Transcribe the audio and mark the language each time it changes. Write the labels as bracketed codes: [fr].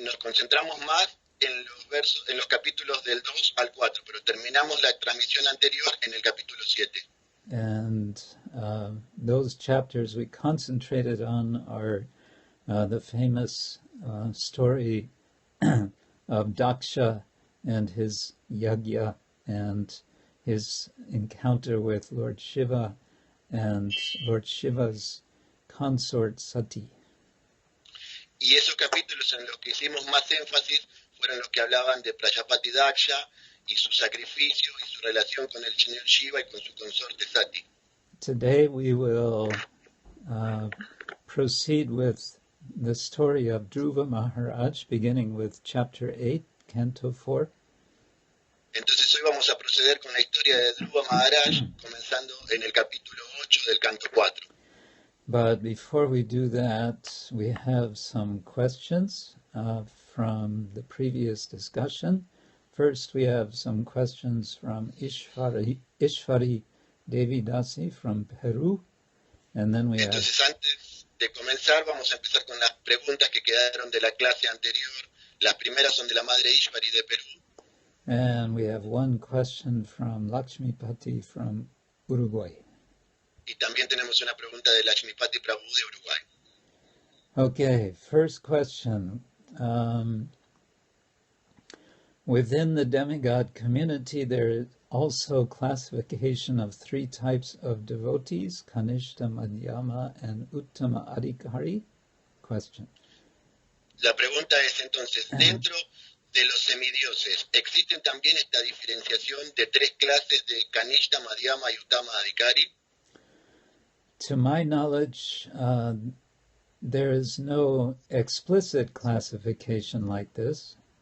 [es] Nos concentramos más en los capítulos del 2 al 4, pero terminamos la transmisión anterior en el capítulo 7. [en] And those chapters we concentrated on are the famous story of Daksha and his yagya and his encounter with Lord Shiva and Lord Shiva's consort Sati. [es] Y esos capítulos en los que hicimos más énfasis fueron los que hablaban de Prajapati Daksha y su sacrificio y su relación con el señor Shiva y con su consorte Sati. [en] Today we will proceed with the story of Dhruva Maharaj, beginning with chapter 8, Canto 4. [es] Entonces hoy vamos a proceder con la historia de Dhruva Maharaj, comenzando en el capítulo 8 del Canto 4. [en] But before we do that, we have some questions from the previous discussion. First, we have some questions from Ishvari Devi Dasi from Peru, and then we [es] Entonces, antes de comenzar, vamos a empezar con las preguntas que quedaron de la clase anterior. Las primeras son de la madre Ishvari de Perú. [en] And we have one question from Lakshmipati from Uruguay. [es] Y también tenemos una pregunta de Lakshmipati Prabhu de Uruguay. [en] Okay, first question. Within the demigod community, there is also classification of 3 types of devotees, Kanishta, Madhyama, and Uttama Adhikari? Question. [es] La pregunta es entonces, dentro de los semidioses, ¿existen también esta diferenciación de tres clases de Kanishta, Madhyama y Uttama Adhikari? [en] To my knowledge, there is no explicit classification like this.